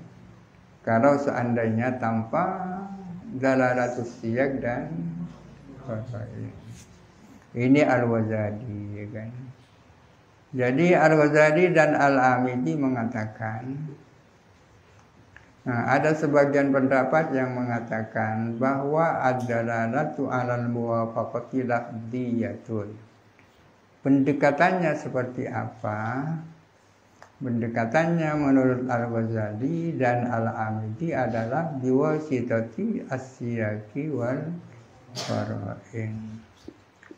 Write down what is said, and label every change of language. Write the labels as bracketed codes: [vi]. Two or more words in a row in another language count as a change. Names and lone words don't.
[id] Kalau seandainya tanpa [ar] دلالة السياق [id] dan qarain. Ini Al-Ghazali, ya kan? Jadi Al-Ghazali dan Al-Amidi mengatakan Nah, ada sebagian pendapat yang mengatakan bahwa [ar] الدلالة على الموافقة لفظية. [id] Pendekatannya seperti apa? Pendekatannya menurut Al-Ghazali dan Al-Amidi adalah [ar] بواسطة السياق والقرائن.